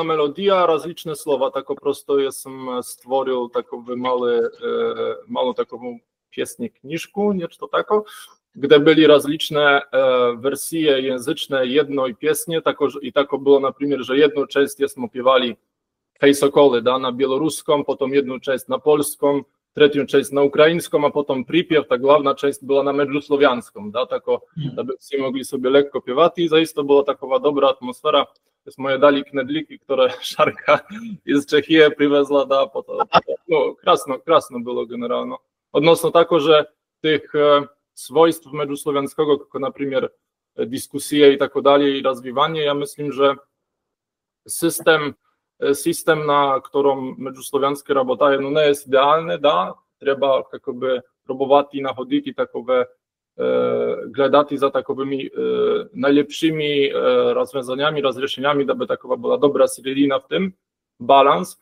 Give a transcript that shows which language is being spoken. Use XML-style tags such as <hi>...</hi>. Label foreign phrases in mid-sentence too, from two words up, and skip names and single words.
<pl>melodia, rozliczne słowa, tak po prostu jestem stworzył takowy małą taką piesnię, kniżku, nie czy to tako, gdzie byli rozliczne wersje języczne jednej piesni, i tako było na przykład, że jedną część jesmo śpiewali Hej Sokoly, da, na białoruską, potem jedną część na polską, trzecią część na ukraińską, a potem pripiew, ta główna część była na međuslovianską, da, tako, aby wszyscy mogli sobie lekko piewać i zaiste była takowa dobra atmosfera. To jest moje dali knedliki, które Szarka z Czechii przywiezła, da, no, krasno było generalnie. Odnośnie tako, że tych swojstw međuslovianskiego, jako na przykład dyskusje i tak dalej, i rozwijanie, ja myślę, że system, na którym međuslovianski работает, no nie jest idealny, da, trzeba jakoby próbować i nachodzić i takowe gledati za takowymi najlepszymi rozwiązaniami, rozwiązaniami, aby takowa była dobra seredina w tym, balans.</pl>